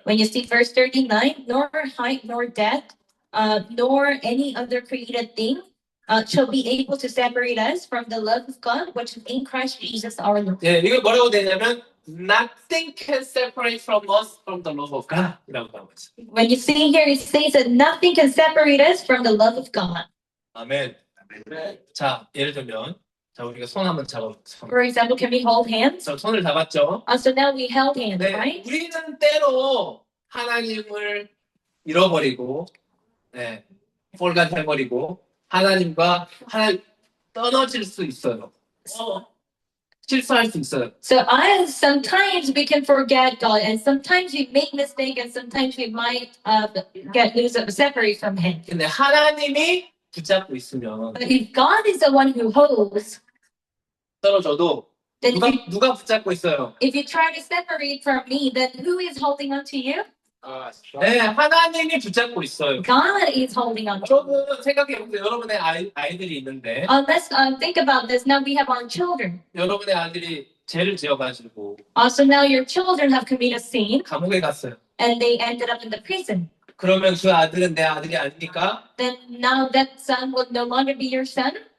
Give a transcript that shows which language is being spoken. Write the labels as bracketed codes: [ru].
[en] When you see verse 39, nor height, nor depth, nor any other created thing shall be able to separate us from the love of God, which is in Christ Jesus our Lord. [ko] 예, 이거 뭐라고 되냐면 [en] nothing can separate from us from the love of God [ko] 이라고 나오고 있어요. [en] When you see here, it says that nothing can separate us from the love of God. [ko] 아멘. 자, 예를 들면 자, 우리가 손 한번 잡아보자. [en] For example, can we hold hands? [ko] 자, 손을 잡았죠? [en] So now we held hands, [ko] 네, [en] right? [ko] 우리는 때로 하나님을 잃어버리고, 네, 폴갓 해버리고, 하나님과 하나님 떨어질 수 있어요. 실수할 수 있어요. [en] So sometimes we can forget God, and sometimes we make mistake, and sometimes we might separate from Him. [ko] 근데 하나님이 붙잡고 있으면 [en] But if God is the one who holds, [ko] 떨어져도 [en] then [ko] 누가 붙잡고 있어요? [en] if you try to separate from me, then who is holding on to you? [ko] 네, 하나님이 붙잡고 있어요. [en] God is holding on to you. [ko] 여러분 생각해보세요. 여러분의 아이들이 있는데 [en] Let's think about this. Now we have our children. [ko] 여러분의 아들이 죄를 지어가지고 [en] Also, now your children have committed sin, [ko] 감옥에 갔어요. [en] and they ended up in the prison. [ko] 그러면 그 아들은 내 아들이 아닙니까? [en] Then now that son will no longer be your son.